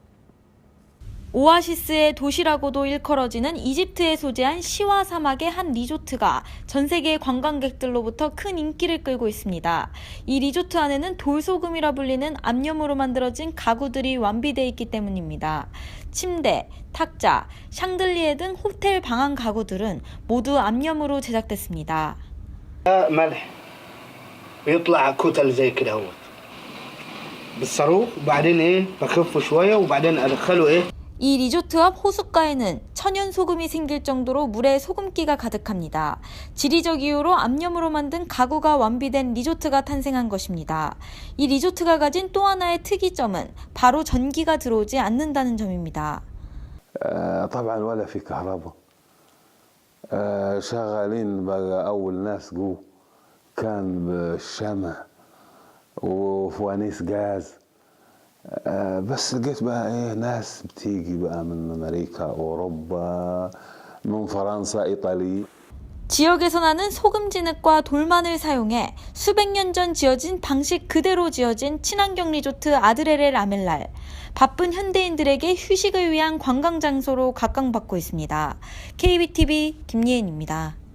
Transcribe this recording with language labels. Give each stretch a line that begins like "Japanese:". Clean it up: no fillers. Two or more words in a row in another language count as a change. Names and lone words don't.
Korean: 오아시스의 도시라고도 일컬어지는 이집트에 소재한 시와 사막의 한 리조트가 전 세계 관광객들로부터 큰 인기를 끌고 있습니다. 이 리조트 안에는 돌소금이라 불리는 암염으로 만들어진 가구들이 완비되어 있기 때문입니다. 침대, 탁자, 샹들리에 등 호텔 방안 가구들은 모두 암염으로 제작됐습니다.
Arabic: ملح بيطلع كتل زي كده اهوت بالصاروخ وبعدين بخفه شويه وبعدين ادخله
Korean: 이 리조트 앞 호숫가에는 천연 소금이 생길 정도로 물에 소금기가 가득합니다. 지리적 이유로 암염으로 만든 가구가 완비된 리조트가 탄생한 것입니다. 이 리조트가 가진 또 하나의 특이점은 바로 전기가 들어오지 않는다는 점입니다.
Arabic: طبعا ولا في كهرباء شغالين بقى أول ناس جو كان بالشمع وفوانيس غاز بس لقيت بقى ناس بتيجي بقى من أمريكا أوروبا من فرنسا إيطاليا
Korean: 지역에서 나는 소금 진흙과 돌만을 사용해 수백 년 전 지어진 방식 그대로 지어진 친환경 리조트 아드레레 라멜랄. 바쁜 현대인들에게 휴식을 위한 관광 장소로 각광받고 있습니다. KBTV 김예은입니다.